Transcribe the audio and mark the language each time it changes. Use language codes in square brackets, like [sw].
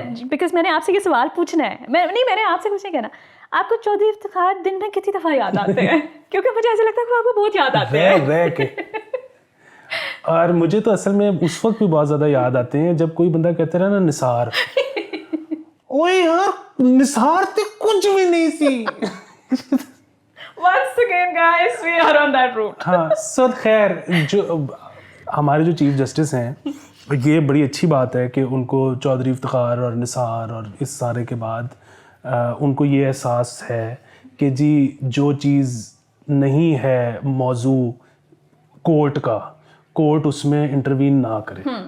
[ur] Because میں نے آپ سے یہ سوال پوچھنا ہے, میں نے آپ سے کچھ نہیں کہنا. آپ کو چودھری افتخار دن میں کتنی دفعہ یاد آتے ہیں؟ کیونکہ مجھے ایسا لگتا ہے کہ آپ کو بہت یاد آتے ہیں رہ کے. اور مجھے تو اصل میں اس وقت بھی بہت زیادہ یاد آتے ہیں جب کوئی بندہ کہتے رہا نا نثار, [pa] اوے یار نثار تے کچھ بھی نہیں سی. [en] Once again guys we are on that route. [ur] ہاں سو خیر جو ہمارے جو چیف جسٹس ہیں یہ بڑی اچھی بات ہے کہ ان کو چودھری افتخار اور نثار اور اس سارے کے بعد ان کو یہ احساس ہے کہ جی جو چیز نہیں ہے موضوع کورٹ کا, کورٹ اس میں انٹروین نہ کرے.